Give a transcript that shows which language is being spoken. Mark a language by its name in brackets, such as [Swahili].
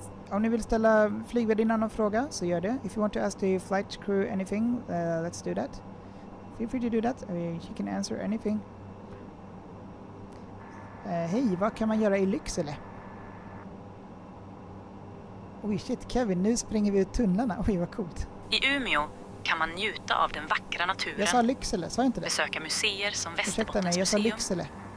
[Swedish] Om ni vill ställa flygvärdinnan någon fråga så gör det. [English] If you want to ask the flight crew anything, let's do that. Feel free to do that. She can answer anything. [Swedish] Hej, vad kan man göra i Lycksele? Oj shit, Kevin, nu springer vi ut tunnlarna. Oj, vad coolt. I Umeå kan man njuta av den vackra naturen. Jag sa Lycksele, sa jag inte det? Besöka museer som Ursäkta mig, jag sa Västerbottens museum. Lycksele.